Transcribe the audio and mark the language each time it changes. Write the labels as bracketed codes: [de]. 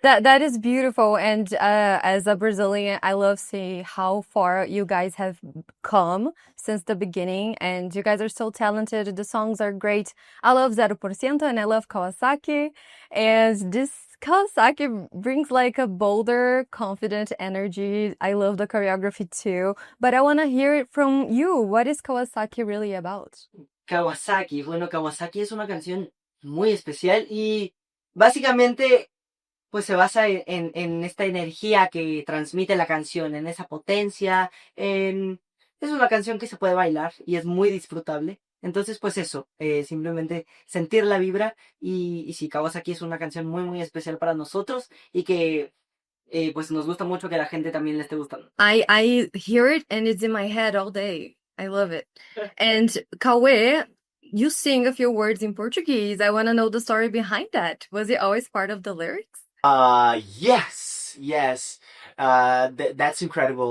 [en] That is beautiful, and as a Brazilian, I love seeing how far you guys have come since the beginning, and you guys are so talented. The songs are great. I love 0%, and I love Kawasaki, and this Kawasaki brings like a bolder, confident energy. I love the choreography too, but I want to hear it from you. What is Kawasaki really about? Kawasaki. [es] Bueno, Kawasaki es una canción muy especial y básicamente pues se basa en esta energía que transmite la canción, en esa potencia. Es una canción que se puede bailar y es muy disfrutable. Entonces, pues eso, simplemente sentir la vibra y sí, Kawasaki es una canción muy especial para nosotros y que pues nos gusta mucho que la gente también le esté gustando. [en] I hear it and it's in my head all day. I love it. And Cauê, you sing a few words in Portuguese. I want to know the story behind that. Was it always part of the lyrics? Yes. That's incredible.